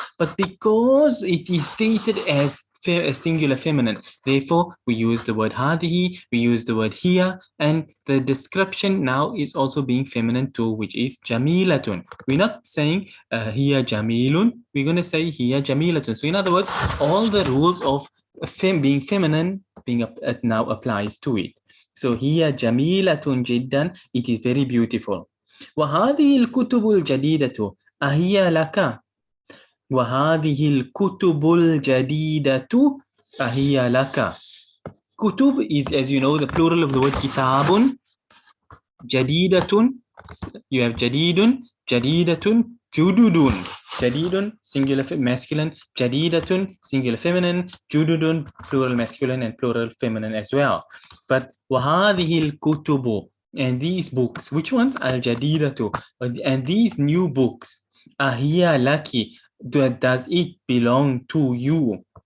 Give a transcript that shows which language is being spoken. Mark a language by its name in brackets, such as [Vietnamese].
[English] But because it is stated as a singular feminine, therefore we use the word hadihi, we use the word here, and the description now is also being feminine too, which is jamilatun. We're not saying hiya jamilun, we're going to say hiya jamilatun. So in other words, all the rules of being feminine now applies to it. So [Arabic] هي جميلة جدا, [English] it is very beautiful. [Arabic] وهذه الكتب الجديدة أهي لك؟ وهذه الكتب الجديدة أهي لك؟ كتب [English] is, as you know, the plural of the word [Arabic] كتاب. جديدة, [English] you have [Arabic] جديد, جديدة, جدد. [English] جديد singular masculine, جديدة singular feminine, جدد plural masculine and plural feminine as well. But [Arabic] وهذه الكتب, [English] and these books, which ones? [Arabic] الجديدة, [English] and these new books, [Arabic] أهي لك, [English] does it belong to you?